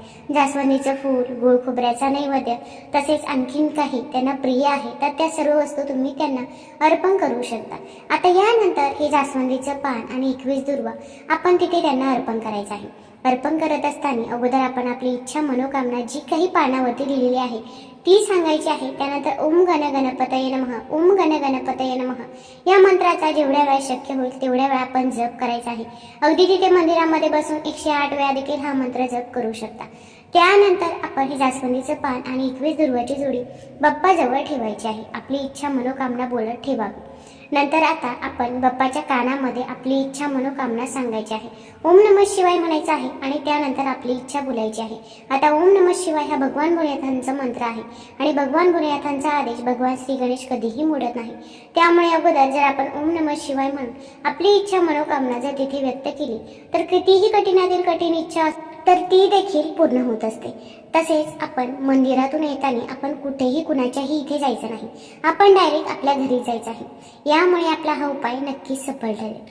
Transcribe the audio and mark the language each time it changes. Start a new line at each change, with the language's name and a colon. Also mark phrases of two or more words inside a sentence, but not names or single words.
Marathi: जास्वंदीचं फूल गुळ खोबऱ्याचा नैवेद्य तसेच आणखीन काही त्यांना प्रिय आहे तर त्या सर्व वस्तू तुम्ही त्यांना अर्पण करू शकता. आता यानंतर हे जास्वंदीचं पान आणि 21 दुर्वा आपण तिथे त्यांना अर्पण करायचं आहे. अर्पण करत असताना अगोदर आपण आपली इच्छा मनोकामना जी काही पानावरती लिहिलेली आहे ती सांगायची आहे. त्यानंतर
Sanskrit: ओम गण गणपतये नमः ओम गण गणपतये नमः
Marathi: या मंत्राचा जेवढ्या वेळा शक्य होईल तेवढ्या वेळा आपण जप करायचा आहे. अगदी तिथे मंदिरामध्ये बसून 108 वेळा देखील हा मंत्र जप करू शकता. त्यानंतर आपण हे जास्वंदीचं पान आणि 21 दुर्वाची जोडी बाप्पाजवळ ठेवायची आहे. आपली इच्छा मनोकामना बोलत ठेवावी. नंतर आता आपण बाप्पाच्या कानामध्ये आपली इच्छा मनोकामना सांगायची आहे.
Sanskrit: ओम नमः शिवाय
Marathi: म्हणायचं आहे आणि त्यानंतर आपली इच्छा बोलायची आहे. आता
Sanskrit: ओम नमः शिवाय
Marathi: हा भगवान भोलेनाथांचा मंत्र आहे आणि भगवान भोलेनाथांचा आदेश भगवान श्री गणेश कधीही मोडत नाही. त्यामुळे अगोदर जर आपण
Sanskrit: ओम नमः शिवाय
Marathi: म्हणून आपली इच्छा मनोकामना जर तिथे व्यक्त केली तर कितीही कठीणातील कठीण इच्छा तर ती देखील पूर्ण होत असते. तसेच आपण मंदिरातून येताना आपण कुठेही कुणाच्याही इथे जायचं नाही. आपण डायरेक्ट आपल्या घरी जायचं आहे. यामुळे आपला हा उपाय नक्कीच सफल ठरेल.